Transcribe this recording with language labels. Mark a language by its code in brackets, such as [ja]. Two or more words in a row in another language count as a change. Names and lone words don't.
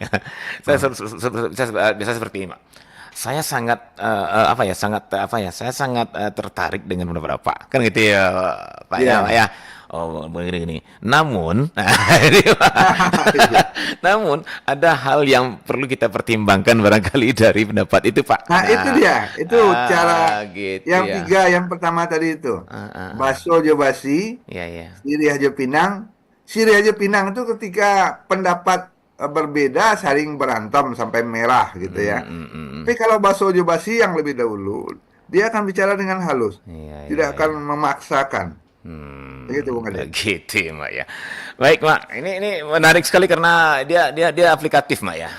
[id] Saya biasa seperti ini, Mak. Saya sangat saya sangat tertarik dengan beberapa Pak. Kan gitu ya, Pak ya, Pak ya. Oh, begini. Namun, namun ada hal yang perlu kita pertimbangkan barangkali dari pendapat itu, Pak. Nah, itu dia. Itu cara gitu yang ya. tiga, yang pertama tadi itu. [min] Baso jo basi, [id] Iya. [min] sirih aja pinang. Sirih aja pinang [id] itu ketika pendapat berbeda saling berantem sampai merah gitu ya. Tapi kalau [min] baso jo basi [id] yang lebih dahulu, dia akan bicara dengan halus. Iya, Tidak akan memaksakan. Begitu, Bung Ade. Gitu, Mak ya. Baik, Mak. Ini menarik sekali karena dia aplikatif, Mak ya.